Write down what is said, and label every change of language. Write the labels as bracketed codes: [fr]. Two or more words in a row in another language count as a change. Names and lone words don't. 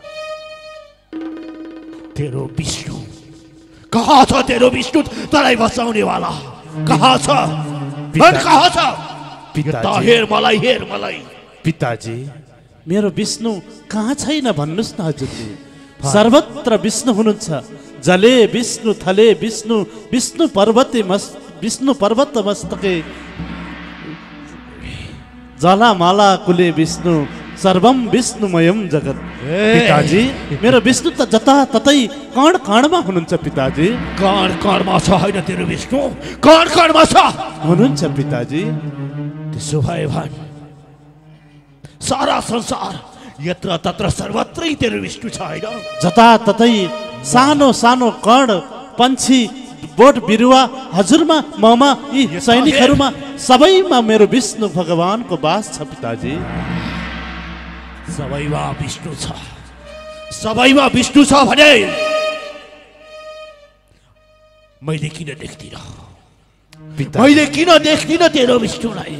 [ne] तेरो विष्णु कहाँ छ? तेरो विष्णु तँलाई बचाउने वाला कहाँ छ? कहाँ छ? पिताजी हेर मलाई पिताजी मेरो विष्णु कहाँ छैन भन्नुस् न हजुरले सर्वत्र विष्णु हुनुहुन्छ [sa] जले विष्णु थले विष्णु विष्णु पर्वत मस्तके जलामाला कुले विष्णु सर्वम विष्णुमयम जगत [ne] पिताजी मेरो विष्णु त जता ततै कण कणमा हुनुहुन्छ पिताजी कणमा छ होइन तेरो विष्णु कणमा छ हुनुहुन्छ पिताजी त्यसो भए भन सारा संसार यत्र तत्र सर्वत्रै तेरो विष्णु छ होइन जता ततै सानो सानो कण पंक्षी बोट बिरुवा हजुरमा ममा यी सैनिकहरूमा सबैमा मेरो विष्णु भगवानको वास छ पिताजी सबैमा विष्णु छ भने मैले किन देख्दिन तेरो विष्णुलाई